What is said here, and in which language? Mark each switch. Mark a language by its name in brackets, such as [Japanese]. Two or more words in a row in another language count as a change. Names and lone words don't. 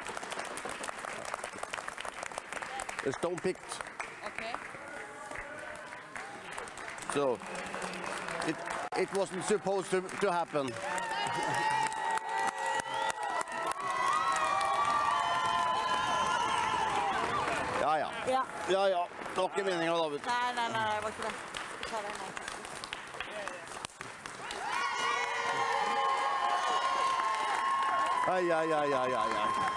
[English] It's stone picked. Okay. So it wasn't supposed to happen. [Norwegian] Ja, ja. Ja, ja. Det var ikke meningen, David. Nei, det var ikke det. Ta det, nei. Ai, ai, ai, ai, ai, ai.